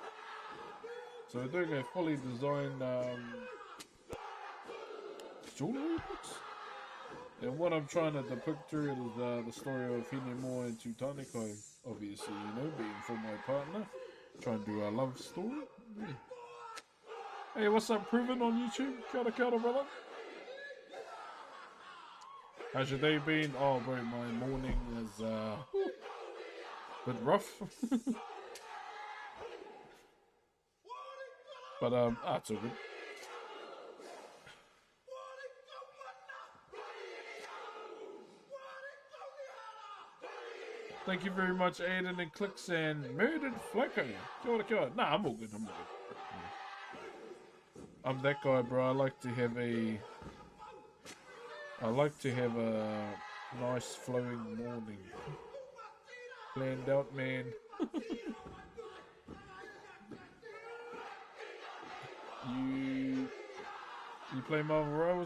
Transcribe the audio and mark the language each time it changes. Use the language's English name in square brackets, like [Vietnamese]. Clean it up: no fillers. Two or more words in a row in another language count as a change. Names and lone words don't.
[English] So we're doing a fully designed jewellery box. And what I'm trying to depict here is the story of Hinemoa and Tutanekai, obviously, you know, being for my partner. Trying to do a love story. Yeah. Hey, what's up, Proven on YouTube? [Māori] Kia ora, [English] brother. How's your day been? Oh, bro, my morning is a bit rough. But, it's all good. Thank you very much, Aiden and Clicks and Murdered Flaco. [Māori] Kia ora, kia ora. [English] Nah, I'm all good, I'm all good. Yeah. I'm that guy, bro. I like to have a nice flowing morning. Planned out, man. You play Marvel Rivals?